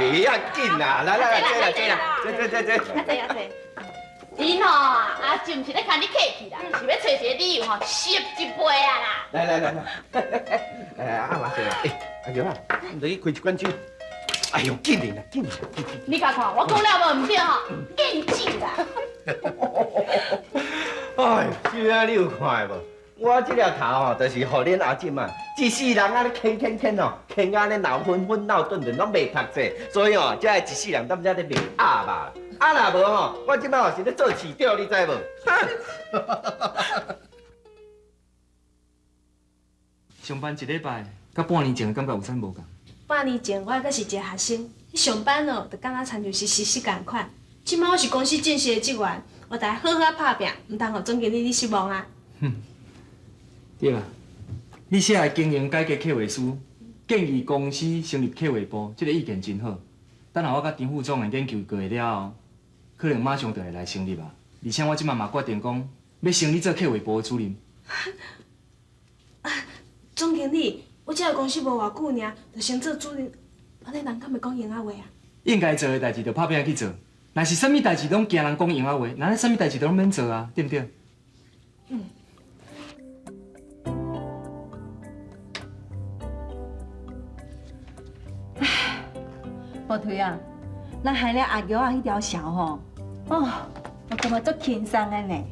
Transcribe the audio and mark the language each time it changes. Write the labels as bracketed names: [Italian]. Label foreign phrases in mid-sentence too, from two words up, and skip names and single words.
[Min Nan Chinese] 别要紧啦，来，坐。啊对啊对。因吼阿舅毋是咧看你客气啦，是要找一个理由吼，吸一杯啊啦。来，阿妈坐啦。阿强啊，你得去开一罐酒。哎呦，紧点啦。你甲看，我讲了无毋对吼，应酒啦。哎，秀啊，你有看无？我这条头吼，就是互恁阿姊啊，一世人安尼啃哦，啃安尼闹昏闹顿拢袂读册，所以哦，才会一世人踮遮咧卖鸭肉。啊若无吼，我即摆吼是咧做市长，你知无？上班一礼拜，甲半年前的感觉有啥无共？半年前我还是一个学生，上班哦，就敢若亲像是实习共款。即摆我是公司正式的职员，我得好好拍拼，毋通互总经理你失望啊。对啊，你写的经营改革企划书，建议公司成立企划部，这个意见真好。等下我甲张副总研究过了后，可能马上就会来成立啊。而且我即马嘛决定讲，要升你做客户部的主任。总经理，我这个公司无偌久尔，就先做主任，安尼人敢会讲闲话啊？应该做的代志就拍拼去做，若是啥物代志拢惊人讲闲话，那啥物代志都拢免做啊，对不对？宝推啊，咱害了阿玉啊迄条潲吼，哦，我感觉足轻松的呢。